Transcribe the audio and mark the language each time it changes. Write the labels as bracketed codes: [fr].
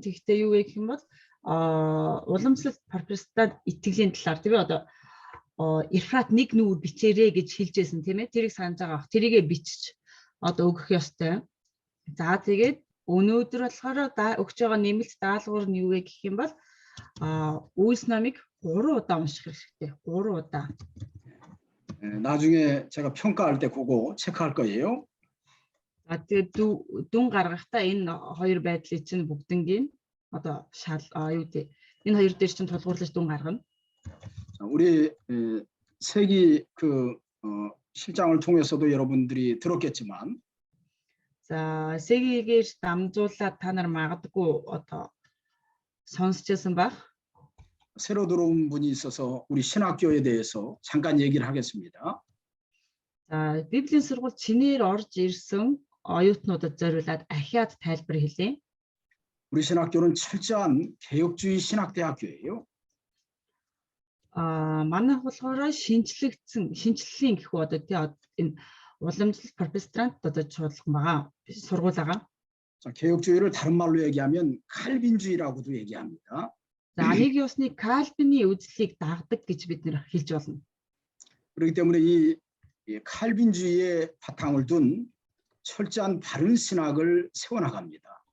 [mn] Тэгтээ юу вэ гэх юм бол уламжлалт пропагандад итгэлийн талаар тийм ээ одоо Ефрат нэг нүүр бичээрэй гэж хэлж байсан тийм ээ. Тэрийг санаж байгаа. Тэрийгэ бичиж одоо өгөх ёстой. За тэгээд өнөөдөр болохоор өгч байгаа нэмэлт даалгавар нь юу вэ гэх юм бол Үйлс номыг 3 удаа унших хэрэгтэй. 3 удаа. [ko] 나중에 제가 평가할 때 그거 체크할 거예요. [mn] За тэгээд дүн гаргахдаа энэ хоёр байдлыг чинь бүгднгийн одоо юу гэдэг энэ хоёр дээр чинь тулгуурлаж дүн гаргана. [ko] 우리 세기 그 실장을 통해서도 여러분들이 들었겠지만 [mn] 자 세기гээр дамжуулаад та нар магадгүй одоо сонсчихсан баг. [ko] 새로 들어온 분이 있어서 우리 신학교에 대해서 잠깐 얘기를 하겠습니다. [mn] 자 Библийн сургууль чинээр орж ирсэн оюутнуудад зориулаад ахиад тайлбар хэлье. [ko] 우리 신학교는 철저한 개혁주의 신학대학교예요. [mn] манайх болохоор шинчлэлийн гэх үү одоо энэ уламжлалт протестант одоо чуулган байгаа сургууль байгаа. [ko] 자, 개혁주의를 다른 말로 얘기하면 칼빈주의라고도 얘기합니다. [mn] За нэг ёсны Кальвины үзлийг дагдаг гэж бид нэр хэлж болно. [ko] 그렇기 때문에 이 칼빈주의의 바탕을 둔 철저한 바른 신학을 세워나갑니다.